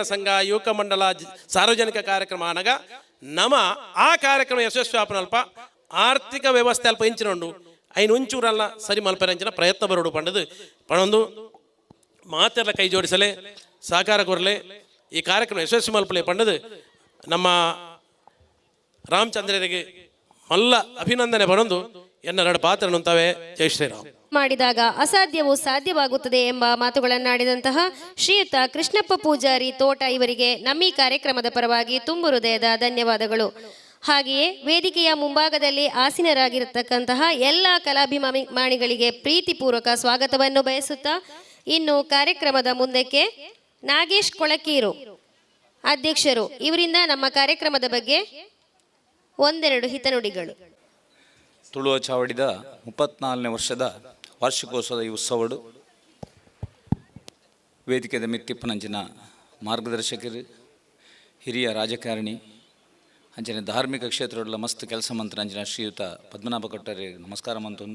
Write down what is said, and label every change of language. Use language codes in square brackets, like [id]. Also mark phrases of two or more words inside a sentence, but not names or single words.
[tcy] ಸಂಘ ಯುವಕ ಮಂಡಲ ಸಾರ್ವಜನಿಕ ಕಾರ್ಯಕ್ರಮ ಅನಗ ನಮ ಆ ಕಾರ್ಯಕ್ರಮ ಯಶಸ್ವಿ ಆಪನಲ್ಪ ಆರ್ಥಿಕ ವ್ಯವಸ್ಥೆ ಅಲ್ಪ ಇಂಚಿನೊಂಡು ಐನು ಒಂಚೂರಲ್ಲ ಸರಿ ಮಲ್ಪರಂಚಿನ ಪ್ರಯತ್ನ ಬರೋಡು ಪಂಡದು ಪಣೊಂದು ಮಾತೆಲ್ಲ ಕೈ ಜೋಡಿಸಲೇ ಸಹಕಾರ ಕೊರಲೆ ಈ ಕಾರ್ಯಕ್ರಮ ಯಶಸ್ವಿ ಮಲ್ಪಲೆ ಪಂಡದು ನಮ್ಮ ರಾಮಚಂದ್ರರಿಗೆ ಮಲ್ಲ ಅಭಿನಂದನೆ ಬರೋದು ಎನ್ನೆರಡು ಪಾತ್ರ ನುಂತವೆ. [hi] ಜೈ ಶ್ರೀರಾಮ್. [kn] ಮಾಡಿದಾಗ ಅಸಾಧ್ಯವೂ ಸಾಧ್ಯವಾಗುತ್ತದೆ ಎಂಬ ಮಾತುಗಳನ್ನಾಡಿದಂತಹ ಶ್ರೀಯುತ ಕೃಷ್ಣಪ್ಪ ಪೂಜಾರಿ ತೋಟ ಇವರಿಗೆ ನಮ್ಮ ಈ ಕಾರ್ಯಕ್ರಮದ ಪರವಾಗಿ ತುಂಬು ಹೃದಯದ ಧನ್ಯವಾದಗಳು. ಹಾಗೆಯೇ ವೇದಿಕೆಯ ಮುಂಭಾಗದಲ್ಲಿ ಆಸೀನರಾಗಿರತಕ್ಕಂತಹ ಎಲ್ಲ ಕಲಾಭಿಮಾನಿಗಳಿಗೆ ಪ್ರೀತಿಪೂರ್ವಕ ಸ್ವಾಗತವನ್ನು ಬಯಸುತ್ತಾ ಇನ್ನು ಕಾರ್ಯಕ್ರಮದ ಮುಂದಕ್ಕೆ ನಾಗೇಶ್ ಕೊಳಕೀರು ಅಧ್ಯಕ್ಷರು ಇವರಿಂದ ನಮ್ಮ ಕಾರ್ಯಕ್ರಮದ ಬಗ್ಗೆ ಒಂದೆರಡು ಹಿತನುಡಿಗಳು. [tcy] ತುಳುವ ಚಾವಡಿದ 34ನೇ ವರ್ಷದ ವಾರ್ಷಿಕೋತ್ಸವದ ಈ ಉತ್ಸವಡು ವೇದಿಕೆದ ಮಿತ್ತಿಪ್ಪನಂಚಿನ ಮಾರ್ಗದರ್ಶಕರು, ಹಿರಿಯ ರಾಜಕಾರಣಿ, ಅಂಚನೆ ಧಾರ್ಮಿಕ ಕ್ಷೇತ್ರಗಳ ಮಸ್ತ್ ಕೆಲಸ ಮಂತ್ರ ಅಂಚಿನ ಶ್ರೀಯುತ ಪದ್ಮನಾಭ ಕೊಟ್ಟರೆ ನಮಸ್ಕಾರ ಮಂತೊಂದು.